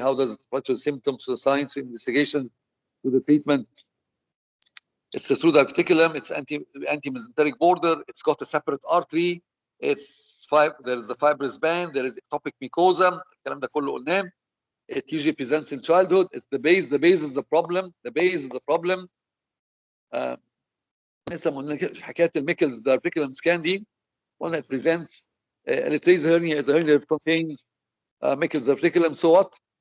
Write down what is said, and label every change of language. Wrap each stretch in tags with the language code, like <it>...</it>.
<en>How does it apply to the symptoms, to the signs, to investigation, to the treatment. It's a true diverticulum. It's anti-mesenteric border. It's got a separate artery. There is the fibrous band. There is ectopic mucosa.</en> <ar>الكلام ده كله قلناه.</ar> <en>It usually presents in childhood. It's the base. The base is the problem. The base is the problem.</en> <ar>لسه حكايه الميكلز diverticulum scan دي.</ar> <en>One that presents elytrace hernia is a hernia that contains Meckel's diverticulum. So what?</en>